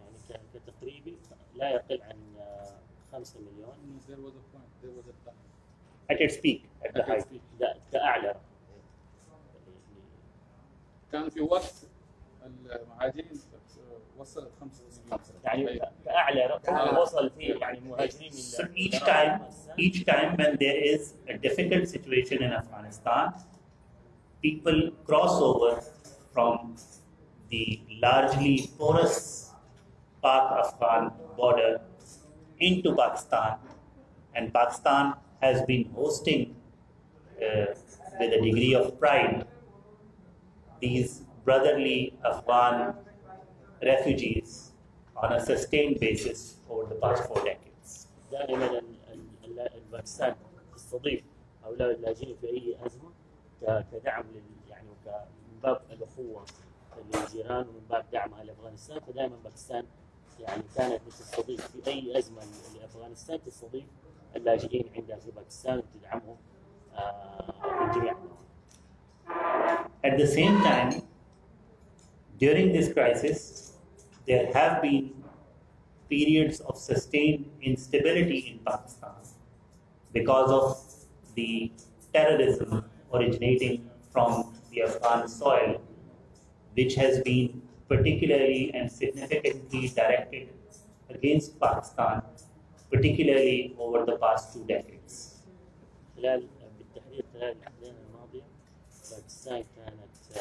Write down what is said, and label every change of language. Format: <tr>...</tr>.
<ar>يعني كتقريبي لا يقل عن 5 مليون.</ar> <en>There was a point, there was a time. At its peak, at the height.</en> <ar>كأعلى. كان في وقت المهاجرين وصلت 5 مليون. يعني كأعلى رقم وصل فيه يعني مهاجرين.</ar> <en>So each time when there is a difficult situation in Afghanistan, people cross over from the largely porous Pak-Afghan border into Pakistan, and Pakistan has been hosting with a degree of pride these brotherly Afghan refugees on a sustained basis over the past 4 decades.</en> <ar>دائما باكستان تستضيف هؤلاء اللاجئين في اي ازمه كدعم يعني من باب الاخوه للجيران ومن باب دعمها لافغانستان، فدائما باكستان يعني كانت تستضيف في اي ازمه لافغانستان تستضيف اللاجئين عندها في باكستان وتدعمهم من جميع النواحي.</ar> <en>At the same time, during this crisis, there have been periods of sustained instability in Pakistan. because of the terrorism originating from the Afghan soil, which has been particularly and significantly directed against Pakistan, particularly over the past 2 decades.</en> <ar>بالتحديد خلال الأحداث الماضية باكستان كانت</ar>